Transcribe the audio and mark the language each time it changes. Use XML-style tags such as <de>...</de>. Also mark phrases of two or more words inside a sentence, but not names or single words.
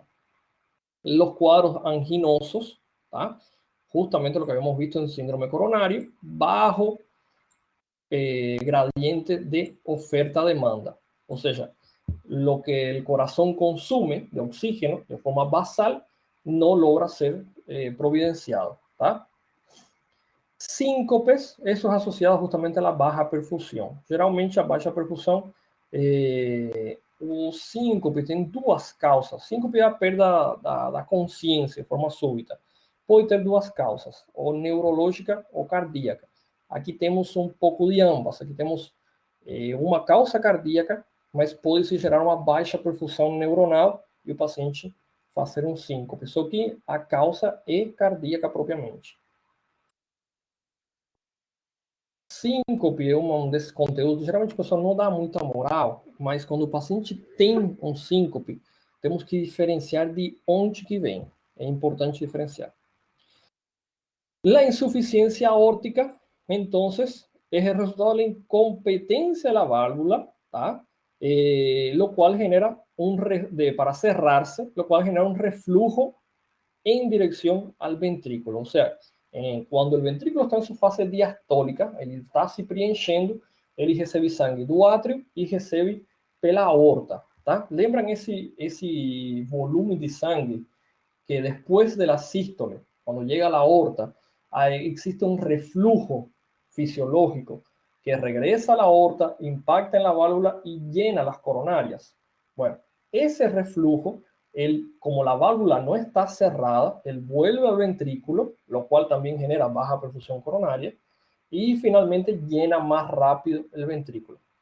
<es>Los cuadros anginosos, ¿tá? Justamente lo que habíamos visto en síndrome coronario, bajo gradiente de oferta-demanda. O sea, lo que el corazón consume de oxígeno de forma basal no logra ser providenciado. ¿Tá? Síncopes, eso es asociado justamente a la baja perfusión.</es> <pt>Geralmente a baixa perfussão, o síncope tem duas causas. Síncope é a perda da consciência de forma súbita. Pode ter duas causas, ou neurológica ou cardíaca. Aqui temos um pouco de ambas. Aqui temos uma causa cardíaca, mas pode se gerar uma baixa perfusão neuronal e o paciente fazer um síncope. Só que a causa é cardíaca propriamente. Síncope é um desses conteúdos, geralmente o pessoal não dá muita moral, mas quando o paciente tem um síncope, temos que diferenciar de onde que vem. É importante diferenciar.</pt> <es>La insuficiencia aórtica, entonces, es el resultado de la incompetencia de la válvula, lo cual genera para cerrarse, lo cual genera un reflujo en dirección al ventrículo. O sea,</es> <pt>quando o ventrículo está em sua fase diastólica, ele está se preenchendo, ele recebe sangue do átrio e recebe pela aorta. Tá? Lembram esse volume de sangue que depois da sístole, quando chega</pt> <es>a la aorta,</es> <pt>existe um reflujo fisiológico</pt> <es>que regresa a la aorta, impacta en la válvula y llena las coronarias. Bueno, ese reflujo como la válvula no está cerrada, él vuelve al ventrículo, lo cual también genera baja perfusión coronaria, y finalmente llena más rápido el ventrículo.</es>